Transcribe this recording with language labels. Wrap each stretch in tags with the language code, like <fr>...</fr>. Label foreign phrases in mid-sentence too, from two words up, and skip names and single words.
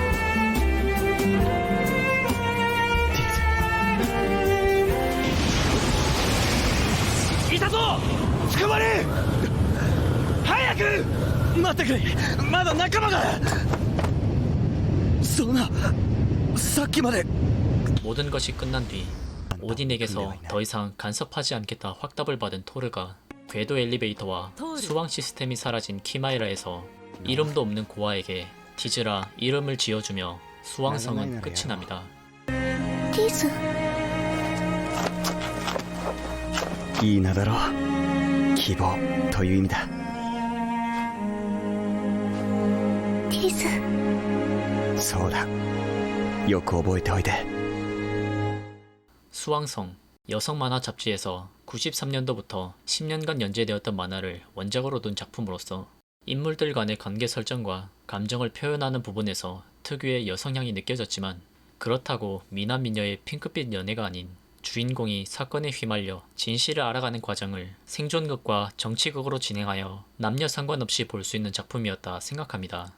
<ja>ティーズいたぞ捕まれ早く待ってくれまだ仲間がそんなさっきまで</ja> <ko>모든 것이 끝난 뒤 오딘에게서 더 이상 간섭하지 않겠다 확답을 받은 토르가 궤도 엘리베이터와 수왕 시스템이 사라진 키마이라에서 이름도 없는 고아에게 티즈라 이름을 지어주며 수왕성은 끝이 납니다.</ko> <ja>ティスいい名だろう希望という意味だティスそうだよく覚えておいて</ja> <ko>수왕성 여성 만화 잡지에서 93년도부터 10년간 연재되었던 만화를 원작으로 둔 작품으로서 인물들 간의 관계 설정과 감정을 표현하는 부분에서 특유의 여성향이 느껴졌지만 그렇다고 미남 미녀의 핑크빛 연애가 아닌 주인공이 사건에 휘말려 진실을 알아가는 과정을 생존극과 정치극으로 진행하여 남녀 상관없이 볼 수 있는 작품이었다 생각합니다.</ko>